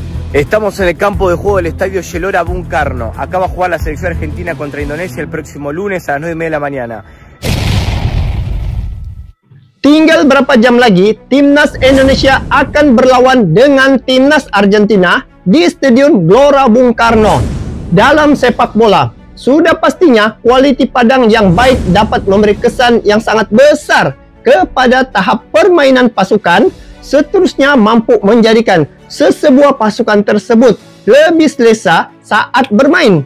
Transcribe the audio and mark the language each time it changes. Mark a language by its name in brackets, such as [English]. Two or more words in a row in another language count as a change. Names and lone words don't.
[Spanish] Estamos en el campo de juego del estadio Gelora Bung Karno. Acá va a jugar la selección argentina contra Indonesia el próximo lunes a las 9:30 de la mañana. [Indonesian] Tinggal berapa jam lagi, Timnas Indonesia akan berlawan dengan Timnas Argentina di Stadion Gelora Bung Karno. [Malay] Dalam sepak bola, sudah pastinya kualiti padang yang baik dapat memberi kesan yang sangat besar kepada tahap permainan pasukan, seterusnya mampu menjadikan sesebuah pasukan tersebut lebih selesa saat bermain.